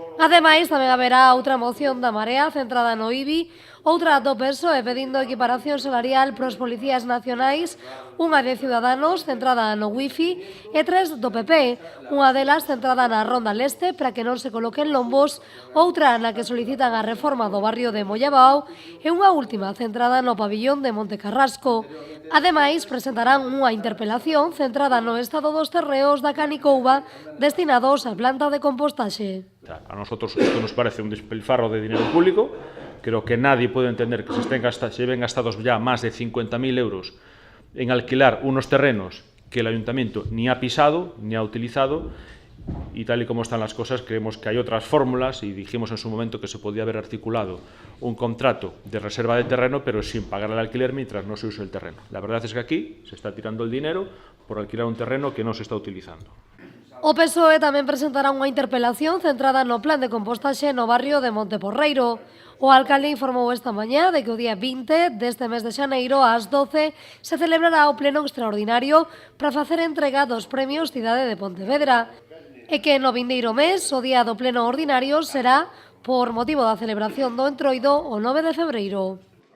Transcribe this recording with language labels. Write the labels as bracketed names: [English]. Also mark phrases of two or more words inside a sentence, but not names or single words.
[Galician] Ademais, tamén haberá outra moción da Marea centrada no IBI, outra do PSOE pedindo equiparación salarial pros policías nacionais, unha de Ciudadanos centrada no wifi e 3 do PP, unha delas centrada na Ronda Leste para que non se coloquen lombos, outra na que solicitan a reforma do barrio de Mollabao e unha última centrada no pabillón de Montecarrasco. Ademais, presentarán unha interpelación centrada no estado dos terreos da Canicouba destinados á planta de compostaxe. [Spanish] A nosotros isto nos parece un despilfarro de dinero público. Creo que nadie puede entender que se ven gastados ya más de 50.000 euros en alquilar unos terrenos que el ayuntamiento ni ha pisado ni ha utilizado, y tal y como están las cosas creemos que hay otras fórmulas, y dijimos en su momento que se podía haber articulado un contrato de reserva de terreno pero sin pagar el alquiler mientras no se use el terreno. La verdad es que aquí se está tirando el dinero por alquilar un terreno que no se está utilizando. [Galician] O PSOE tamén presentará unha interpelación centrada no plan de compostaxe no barrio de Monteporreiro. O alcalde informou esta mañá de que o día 20 deste mes de xaneiro ás 12 se celebrará o pleno extraordinario para facer entrega dos premios Cidade de Pontevedra e que no vindeiro mes o día do pleno ordinario será por motivo da celebración do Entroido o 9 de febreiro.